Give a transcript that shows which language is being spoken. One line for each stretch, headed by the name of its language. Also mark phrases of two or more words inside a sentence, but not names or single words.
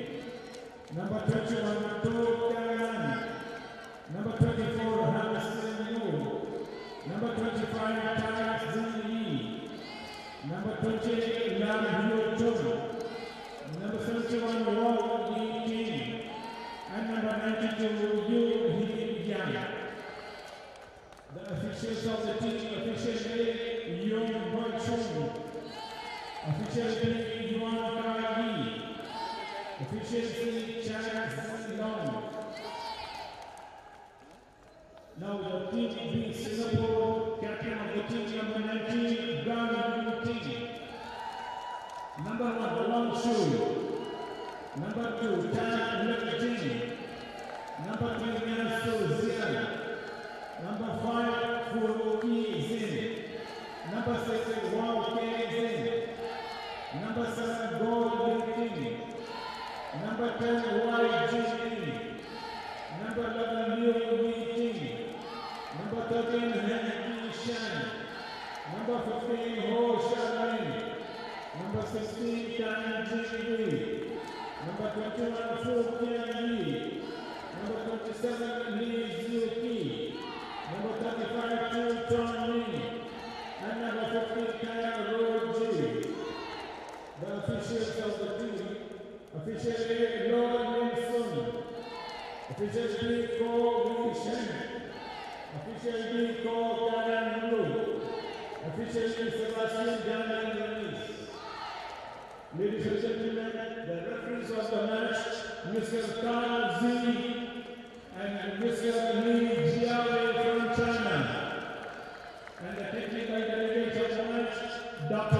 English: Number 21, To Kan. Number 24, Han Sin Yu. Number 25, Tai Zi Yi. Number 28, Lam Yu Chung. Number 71, Wong Yi Ting. And number 92, Yu Hee Yang. The officials of the team, official A, Yong Hoi Chung. Official B, Yuan Kai Yi. Official C, Chan Zi Long. Now the team B, Singapore, captain of the team number 19, Gan Yu Ting. Number 1, Long Shu. Number 2, Tan Lek Jing. Number 3, Yan Su Zian. Number 5, Fu Yi Zin. Number 6, Wang Ke Zin. Number 7, Go Li Ting. Number 10, Y Jin. Number 11, Liu Yi Ting. Number 13, Hen Yi Shan. Number 15, Ho Shan. Number 16, Tan Jin Wei. Number 21, Fu Tian Yi. Number 27, Li Ziu Ki. Number 35, Chu Chong Ling. And number 50, Kaya Ro Ji. The officials of the team, official A, Lo Min Sun. Official B, KONG-CHN. Official D, Ko Karan Lu. Official E, Sebastian Daniel. Ladies and gentlemen, the referees of the match, Mr. Kang Zi and Mr. Li Jiawei from China. And the technical delegate of the match, Dr.